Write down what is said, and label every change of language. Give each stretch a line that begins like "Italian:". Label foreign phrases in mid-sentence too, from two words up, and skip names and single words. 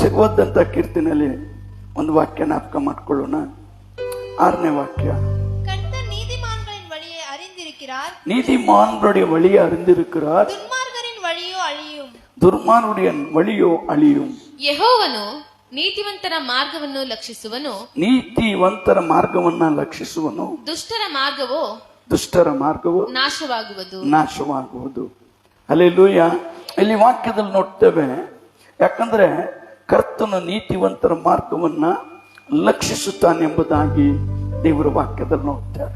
Kannada: ಓದಂತ ಕೀರ್ತನೆಯಲ್ಲಿ ಒಂದು ವಾಕ್ಯ ಜ್ಞಾಪಕ ಮಾಡ್ಕೊಳ್ಳೋಣ. 6ನೇ ವಾಕ್ಯ.
Tamil: கர்த்தர் நீதிமான்களின் வழியை அறிந்திருக்கிறார், நீதிமான்களுடைய வழியை அறிந்திருக்கிறார், துன்மார்க்கரின் வழியோ அழியும். துன்மார்க்கருடைய வழியோ அழியும்.
Kannada: ಯೆಹೋವನು ನೀತಿವಂತರ ಮಾರ್ಗವನ್ನು ಲಕ್ಷಿಸುವನು, ನೀತಿವಂತರ ಮಾರ್ಗವನ್ನ ಲಕ್ಷಿಸುವನು, ದುಷ್ಟರ ಮಾರ್ಗವು ನಾಶವಾಗುವುದು. ಹಲ್ಲೆಲೂಯ. ಇಲ್ಲಿ ವಾಕ್ಯದಲ್ಲಿ ನೋಡ್ತೇವೆ, ಯಾಕಂದ್ರೆ ಕರ್ತನು ನೀತಿವಂತರ ಮಾರ್ಗವನ್ನ ಲಕ್ಷಿಸುತ್ತಾನೆಂಬುದಾಗಿ ದೇವರ ವಾಕ್ಯದಲ್ಲಿ ನೋಡ್ತಾರೆ.